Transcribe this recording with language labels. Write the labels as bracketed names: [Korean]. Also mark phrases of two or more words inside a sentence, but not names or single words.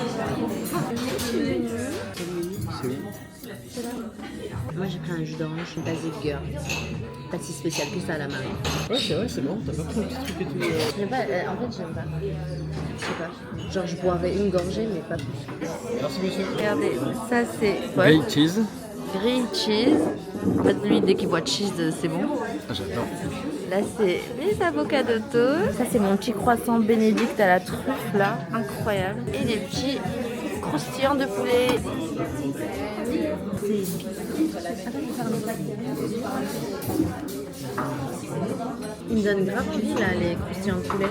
[French] C'est là. Moi j'ai pris un jus d'orange [English] basic girl. [French] Pas si spécial que ça à la marine. Ouais, c'est vrai, c'est bon, t'as pas pris un petit truc et tout. J'aime pas, en fait j'aime pas. Je sais pas. Genre je boirais une gorgée mais pas plus. Merci monsieur. Regardez, ça c'est [English] Grilled cheese. Grilled cheese. [French] En fait lui dès qu'il boit cheese c'est bon. Ah, j'adore. Là, c'est les avocats de toast. Ça, c'est mon petit croissant bénédicte à la truffe, là. Incroyable. Et des petits croustillants de poulet. Il me donne grave envie là les croustillants de poulet.